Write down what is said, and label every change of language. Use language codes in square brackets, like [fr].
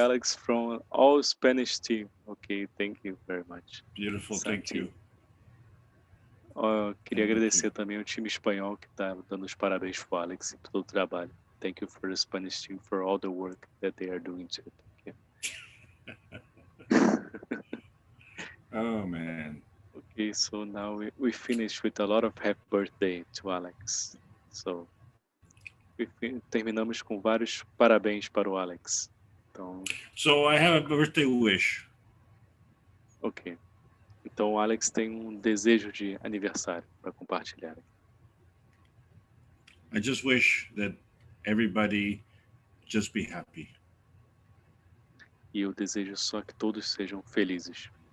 [en] Alex, from all Spanish team. Okay, thank you very much. Beautiful, thank you. [pt] Queria agradecer também ao time espanhol que está dando os parabéns pro Alex e por todo o trabalho. [en] Thank you for the Spanish team for all the work that they are doing too. Oh man. Okay, so now we finished with a lot of happy birthday to Alex. [pt] So terminamos com vários parabéns para o Alex. Então, [en] so I have a birthday wish. Ok. [pt] Então o Alex tem um desejo de aniversário para compartilhar. [en] I just wish that everybody just be happy. [pt] E eu desejo só que todos sejam felizes.